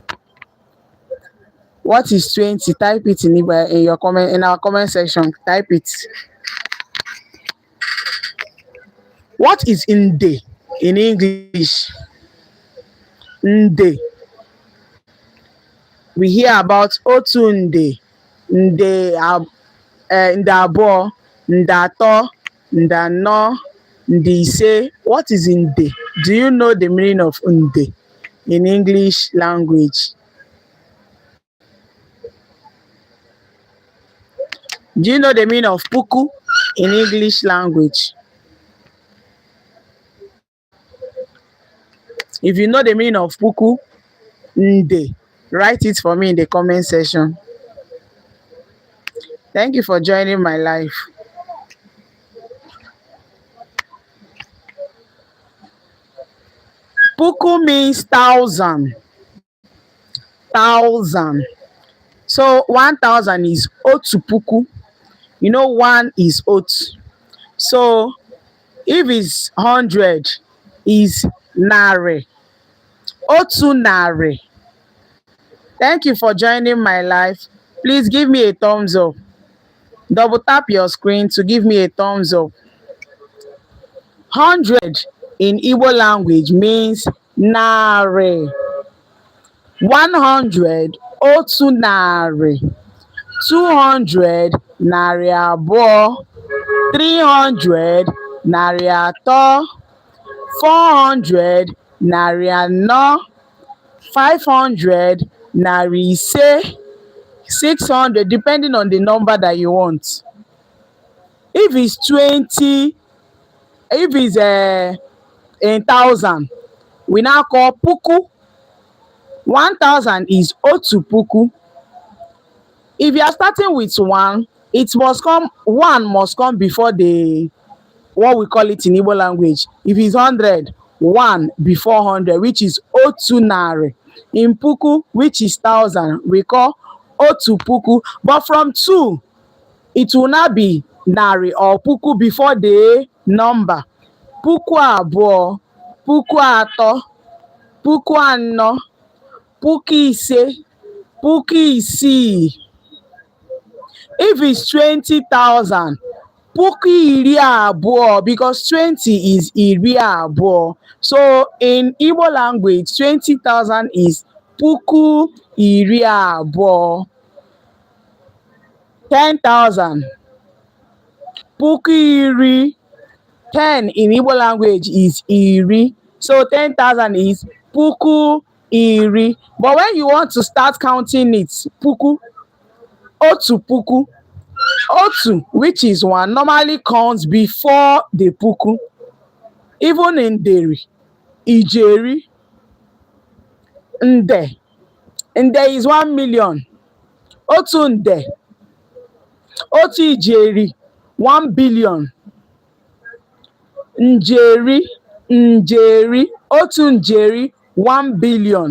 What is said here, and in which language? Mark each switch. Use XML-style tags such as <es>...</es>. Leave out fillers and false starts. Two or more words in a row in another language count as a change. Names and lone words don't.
<en>What is 20? Type it in your comment in our comment section. Type it. What is nde in English?</en> <ig>Nde.</ig> <en>We hear about</en> <ig>otu nde, nde abụọ, nde atọ, nde anọ, nde ise.</ig> <en>What is nde? Do you know the meaning of nde in English language? Do you know the meaning of puku in English language? If you know the meaning of</en> <ig>puku, nde,</ig> <en>write it for me in the comment section. Thank you for joining my live. Puku means 1,000. 1,000. So 1,000 is</en> <ig>otu puku.</ig> <en>You know 1 is otu. So if it's 100, is nare.</en> <ig>Otu nare.</ig> <en>Thank you for joining my live. Please give me a thumbs up. Double tap your screen to give me a thumbs up. 100 in Igbo language means nare. 100,</en> <ig>otu nare. 200, narị abụọ. 300, narị atọ. 400, narị anọ. 500, narị ise. 600,</ig> <en>depending on the number that you want. If it's 20, if it's 1,000, we now call puku. 1000 is</en> <ig>otu puku.</ig> <en>If you are starting with one, one must come before the what we call it in Igbo language. If it's 100, one before 100, which is</en> <ig>otu nari.</ig> <en>In puku, which is 1000, we call</en> <ig>otu puku.</ig> <en>But from two, it will not be nari or puku before the number.</en> <ig>Puku abụọ, puku atọ, puku anọ, puku ise, puku isii.</ig> <en>If it's 20,000,</en> <ig>puku iri abụọ,</ig> <en>because 20 is</en> <ig>iri abụọ.</ig> <en>So in Igbo language, 20,000 is</en> <ig>puku iri abụọ. 10,000, puku iri.</ig> <en>10 in Igbo language is iri. So 10,000 is</en> <ig>puku iri.</ig> <en>But when you want to start counting it,</en> <ig>puku, otu puku, otu,</ig> <en>which is one, normally comes before the puku. Even in deri, ijeri, nde. Nde is 1 million.</en> <ig>Otu nde. Otu ijeri, 1 billion. Njeri, njeri, otu njeri, 1 billion.</ig>